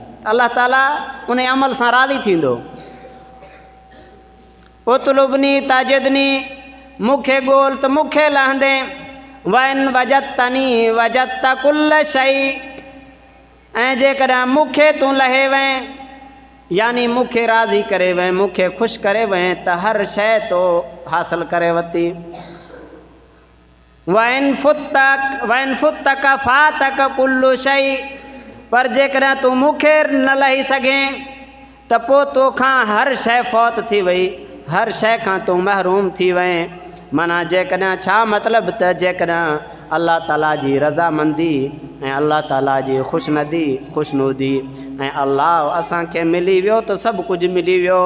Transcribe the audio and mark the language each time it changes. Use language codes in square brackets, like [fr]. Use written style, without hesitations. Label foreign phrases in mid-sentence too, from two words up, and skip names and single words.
[sd] अल्लाह ताला उन अमल सां राज़ी थींदो। [ar] اطلبني تجدني, [sd] मूंखे ॻोल्ह त मूंखे लहंदे। [ar] وإن وجدتني وجدت كل شيء, [sd] ऐं जेकॾहिं मूंखे तूं लहे वएं, यानी मूंखे राज़ी करे वएं, मूंखे ख़ुशि करे वएं त हर शइ तो हासिल करे वरिती। [ar] وإن فتك فاتك كل شيء, [sd] पर जेकॾहिं तूं मूंखे न लही सघें त पोइ तोखां हर शइ फ़ौत थी वई, हर शइ खां तूं महरूम थी वएं। माना जेकॾहिं छा मतिलबु त जेकॾहिं अल्लाह ताला जी रज़ामंदी ऐं अल्लाह ताला जी ख़ुशनुदी ऐं अल्लाह असांखे मिली वियो त सभु कुझु मिली वियो।